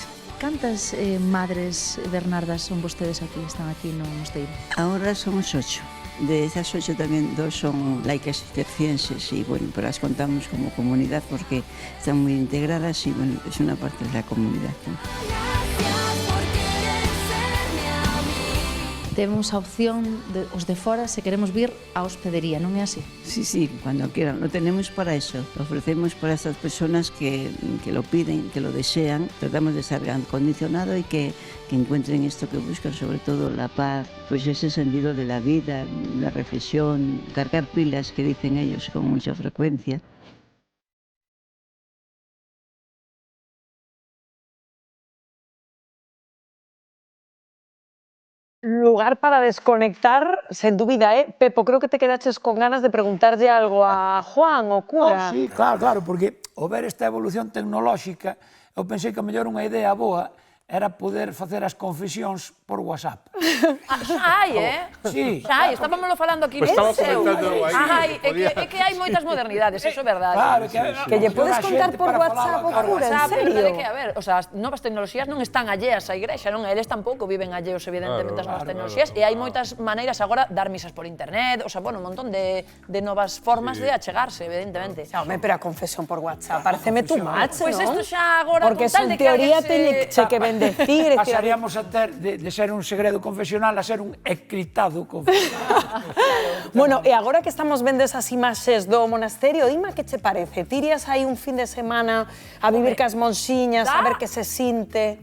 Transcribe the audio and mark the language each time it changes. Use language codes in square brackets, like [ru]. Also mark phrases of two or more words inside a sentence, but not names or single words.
[gl] Cantas madres bernardas son vostedes aquí, están aquí no mosteiro? [es] Ahora somos 8. De esas 8 también 2 son laicas cistercienses y bueno, pero las contamos como comunidad porque están muy integradas y bueno, es una parte de la comunidad, ¿no? [gl] Temos a opción de os de fora se queremos vir á hospedería, non é así? [es] Sí, cuando quieran. Lo tenemos para eso. Lo ofrecemos para estas personas que lo piden, que lo desean. Tratamos de estar acondicionado y que encuentren esto que buscan, sobre todo la paz, pues ese sentido de la vida, la reflexión, cargar pilas, que dicen ellos con mucha frecuencia. Lugar para desconectar, [gl] sen dúbida, Pepo, creo que te quedaches con ganas de preguntarlle algo a Juan, o cura. Sí, claro, porque ao ver esta evolución tecnolóxica, eu pensei que a mellor unha idea boa era poder facer as confesións por WhatsApp. Xa hai, Sí. Xa hai, estábamos falando aquí [es] Pues estaba [gl] no seu. comentando aí, É que hai moitas modernidades, eso é verdade. Claro, Que lle podes contar por WhatsApp o cura, en WhatsApp, serio? pero que, a ver, [es] o sea, [gl] as novas tecnoloxías non están alleas á igrexa, non? Eles tampouco viven alleos, evidentemente, as novas tecnoloxías, e hai moitas maneiras agora dar misas por internet, [es] o sea, bueno, [gl] un montón de novas formas de achegarse, evidentemente. Xa, home, pero a confesión por WhatsApp, pareceme [en] too much, [gl] Pois non? isto xa agora, Porque con tal en de que teoría alguén teñe que bendecir, Pasaríamos a ter de ser un segredo confesional a ser un encriptado confesional. Bueno, e agora que estamos vendo esas imaxes do monasterio, Ima, que che parece? Tirías aí un fin de semana a vivir cas monxiñas, a ver que se sinte?